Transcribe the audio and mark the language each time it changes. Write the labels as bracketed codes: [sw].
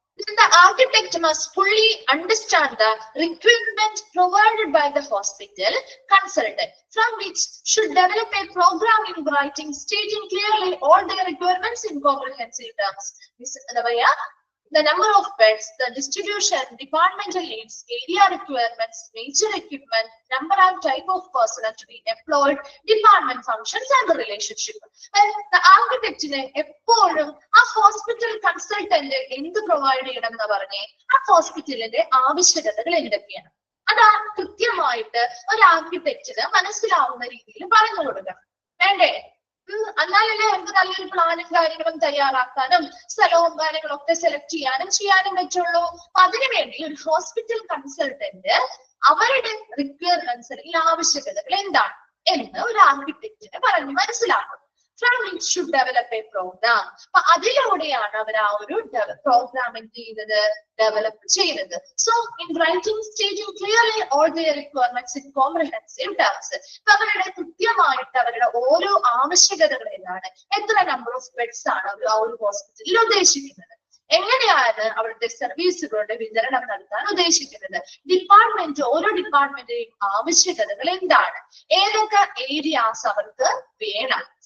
[en] Then the architect must fully understand the requirement provided by the hospital consultant, from which should develop a program in writing stating clearly all their requirements in comprehensive terms. This the number of beds, the distribution, departmental needs, area requirements, major equipment, number and type of personnel to be employed, department functions and the relationship. Well, the architect [ml] എപ്പോഴും ആ hospital consultant എന്ത് provide ചെയ്യണം എന്ന് പറഞ്ഞേ, ആ ഹോസ്പിറ്റലിന്റെ ആവശ്യകതകൾ എന്തൊക്കെയാണ് അതാ കൃത്യമായിട്ട് ഒരു ആർക്കിടെക്റ്റിന് മനസ്സിലാവുന്ന രീതിയിൽ പറഞ്ഞു കൊടുക്കണം, വേണ്ടേ? എന്നാലല്ലേ നമുക്ക് നല്ലൊരു പ്ലാനും കാര്യങ്ങളും തയ്യാറാക്കാനും സ്ഥലവും കാര്യങ്ങളൊക്കെ സെലക്ട് ചെയ്യാനും പറ്റുള്ളൂ. അപ്പൊ അതിനുവേണ്ടി ഒരു ഹോസ്പിറ്റൽ കൺസൾട്ടന്റ് അവരുടെ റിക്വയർമെന്റ്സ് അല്ലെങ്കിൽ ആവശ്യകതകൾ എന്താണ് എന്ന് ഒരു ആർക്കിടെക്റ്റിന് പറഞ്ഞ് മനസ്സിലാക്കും. [en] From which should develop a program. [ml] അപ്പൊ അതിലൂടെയാണ് അവർ ആ ഒരു പ്രോഗ്രാം എന്ത് ചെയ്യുന്നത്, ഡെവലപ്പ് ചെയ്യുന്നത്. [en] So in writing staging clearly all their requirements in comprehensive terms. [ml] അപ്പൊ അവരുടെ കൃത്യമായിട്ട് അവരുടെ ഓരോ ആവശ്യകതകൾ എന്താണ്, എത്ര നമ്പർ ഓഫ് ബെഡ്സ് ആണ് അവർ ആ ഒരു ഹോസ്പിറ്റലിൽ ഉദ്ദേശിക്കുന്നത്, എങ്ങനെയാണ് അവിടുത്തെ സർവീസുകളുടെ വിതരണം നടത്താൻ ഉദ്ദേശിക്കുന്നത്, ഡിപ്പാർട്ട്മെന്റ് ഓരോ ഡിപ്പാർട്ട്മെന്റിന്റെയും ആവശ്യകതകൾ എന്താണ്, ഏതൊക്കെ ഏരിയാസ് അവർക്ക് വേണം,